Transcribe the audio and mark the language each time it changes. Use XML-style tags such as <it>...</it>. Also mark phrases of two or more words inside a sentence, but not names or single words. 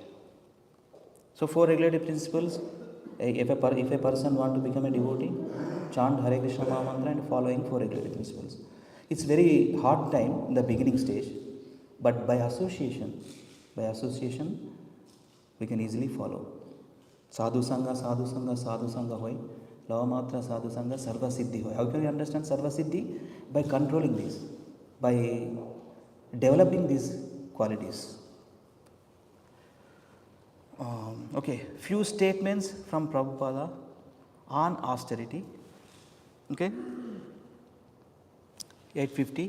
<en>So, four regulative principles. If a person want to become a devotee, chant Hare Krishna Maha Mantra and following four regulative principles. It's very hard time in the beginning stage, but by association, we can easily follow.</en> <bn>সাধু সঙ্গ, সাধু সঙ্গ, সাধু সঙ্গ হয়. লবমাত্র সাধু সঙ্গ, সর্ব সিদ্ধি হয়.</bn> <en>How can we understand</en> <sa>सर्व सिद्धि?</sa> <en>By controlling this, by developing these qualities. Okay, few statements from Prabhupada on austerity. Okay, 8:50.</en>